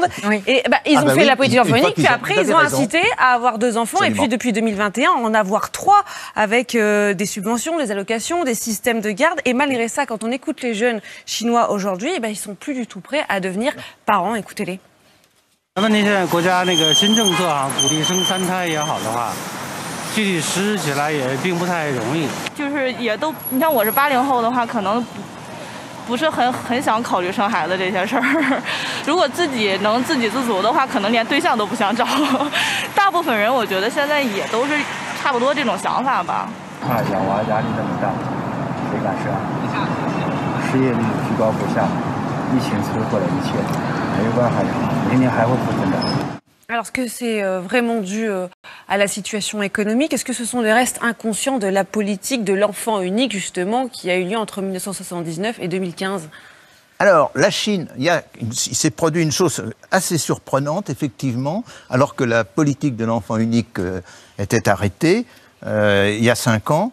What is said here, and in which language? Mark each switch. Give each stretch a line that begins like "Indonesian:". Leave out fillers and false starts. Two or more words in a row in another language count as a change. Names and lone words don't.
French: Oui. Et ils ont fait la politique d'enfant unique, puis après ils ont incité à avoir 2 enfants, absolument. Et puis depuis 2021, en avoir 3 avec des subventions, des allocations, des systèmes de garde. Et malgré ça, quand on écoute les jeunes chinois aujourd'hui, ils sont plus du tout prêts à devenir parents. Écoutez-les.
Chinese: 具体实施起来也并不太容易，就是也都，你像我是80后的话，可能不是很想考虑生孩子这些事儿。如果自己能自给自足的话，可能连对象都不想找。大部分人我觉得现在也都是差不多这种想法吧。养娃压力这么大，谁敢生？失业率居高不下，疫情摧毁了一切，没有办法养，明年还会负增长。
French: Alors, est-ce que c'est vraiment dû à la situation économique? Est-ce que ce sont des restes inconscients de la politique de l'enfant unique, justement, qui a eu lieu entre 1979 et 2015? Alors, la Chine, il s'est produit une chose assez surprenante, effectivement, alors que la politique de l'enfant unique était arrêtée il y a 5 ans.